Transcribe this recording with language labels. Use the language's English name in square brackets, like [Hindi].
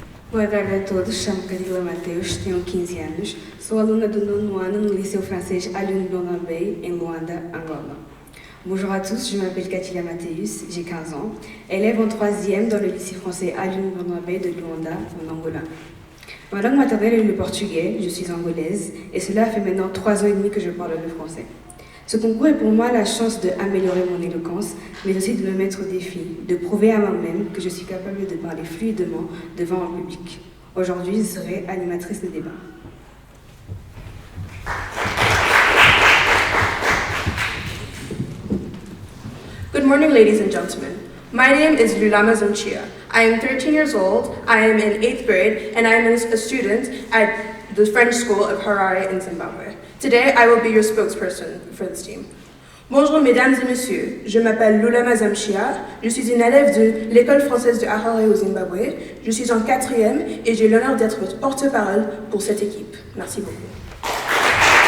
[Portuguese] Boa tarde a todos, chamo-me Carila Mateus, tenho 15 anos, sou aluna do 9º ano no Liceu Français Alioune Blondin em Luanda, Angola. [French] Bonjour à tous, je m'appelle Carila Mateus, j'ai 15 ans, élève en 3e dans le lycée français Alioune Blondin de Luanda, en Angola. Ma langue maternelle est le portugais, je suis angolaise, et cela fait maintenant 3 ans et demi que je parle le français. Ce concours est pour moi la chance d'améliorer mon éloquence, mais aussi de me mettre au défi, de prouver à moi-même que je suis capable de parler fluidement devant un public. Aujourd'hui, je serai animatrice de débat. [English] Good morning, ladies and gentlemen. My name is Lulama Zamchia. I am 13 years old, I am in 8th grade, and I am a student at the French School of Harare in Zimbabwe. Today, I will be your spokesperson for this team. [French] Bonjour mesdames et messieurs, je m'appelle Lulama Zamchia, je suis une élève de l'école française de Harare au Zimbabwe, je suis en 4e et j'ai l'honneur d'être votre porte-parole pour cette équipe. Merci beaucoup.